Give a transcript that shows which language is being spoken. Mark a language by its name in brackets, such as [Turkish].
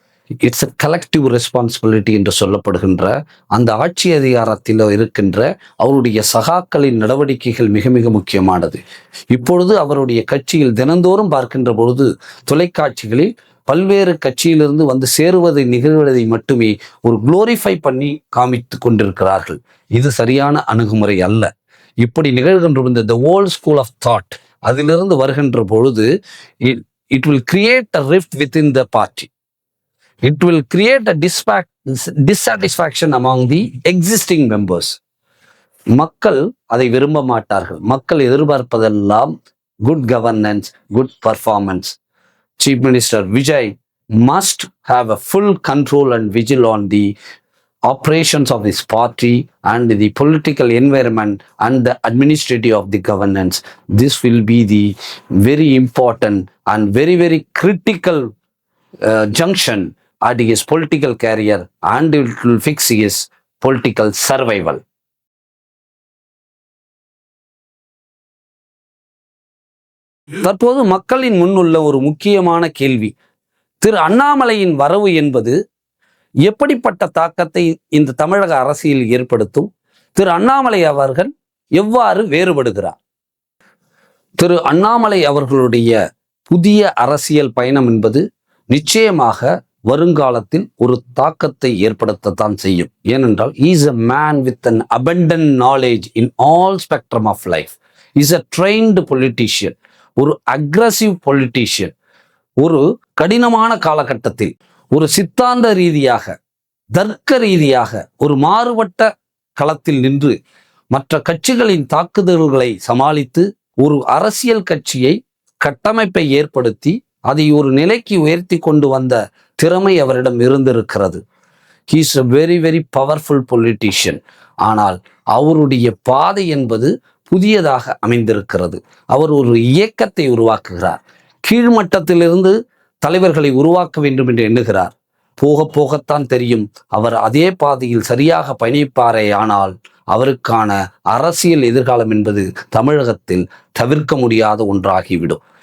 [English] it's a collective responsibility [Tamil] என்று சொல்லப்படுகின்ற அந்த ஆட்சி அதிகாரத்தில் இருக்கின்ற அவருடைய சகாக்களின் நடவடிக்கைகள் மிக மிக முக்கியமானது. இப்பொழுது அவருடைய கட்சியில் தினந்தோறும் பார்க்கின்ற பொழுது தொலைக்காட்சிகளில் பல்வேறு கட்சியிலிருந்து வந்து சேருவதை நிகழ்வதை மட்டுமே ஒரு குளோரிஃபை பண்ணி காமித்து கொண்டிருக்கிறார்கள். இது சரியான அணுகுமுறை அல்ல. இப்படி நிகழ்கின்ற [English] the old school of thought [Tamil] அதிலிருந்து வருகின்ற பொழுது [English] it will create a rift within the party. It will create a dissatisfaction among the existing members. [Tamil] மக்கள் அதை விரும்ப மாட்டார்கள். மக்கள் எதிர்பார்ப்பதெல்லாம் [English] Good governance, good performance. Chief Minister Vijay must have a full control and vigil on the operations of his party and the political environment and the administrative of the governance. This will be the very important and very, very critical junction at his political career, and it will fix his political survival. [Tamil] தற்போது மக்களின் முன்னுள்ள ஒரு முக்கியமான கேள்வி, திரு அண்ணாமலையின் வரவு என்பது எப்படிப்பட்ட தாக்கத்தை இந்த தமிழக அரசியல் ஏற்படுத்தும்? திரு அண்ணாமலை அவர்கள் எவ்வாறு வேறுபடுகிறார்? திரு அண்ணாமலை அவர்களுடைய புதிய அரசியல் பயணம் என்பது நிச்சயமாக வருங்காலத்தில் ஒரு தாக்கத்தை ஏற்படுத்தத்தான் செய்யும். ஏனென்றால் [English] Is a man with an abundant knowledge in all spectrum of life. Is a trained politician. [Tamil] ஒரு [English] Aggressive politician. [Tamil] ஒரு கடினமான காலகட்டத்தில் ஒரு சித்தாந்த ரீதியாக, தர்க்க ரீதியாக ஒரு மாறுபட்ட களத்தில் நின்று மற்ற கட்சிகளின் தாக்குதல்களை சமாளித்து ஒரு அரசியல் கட்சியை கட்டமைப்பை ஏற்படுத்தி அதை ஒரு நிலைக்கு உயர்த்தி கொண்டு வந்த திறமை அவரிடம் இருந்திருக்கிறது. [English] He is a very very powerful politician. [Tamil] ஆனால் அவருடைய பாதை என்பது புதியதாக அமைந்திருக்கிறது. அவர் ஒரு இயக்கத்தை உருவாக்குகிறார். கீழ்மட்டத்திலிருந்து தலைவர்களை உருவாக்க வேண்டும் என்று எண்ணுகிறார். போக போகத்தான் தெரியும் அவர் அதே பாதையில் சரியாக பயணிப்பாரே. ஆனால் அவருக்கான அரசியல் எதிர்காலம் என்பது தமிழகத்தில் தவிர்க்க முடியாத ஒன்றாகிவிடும்.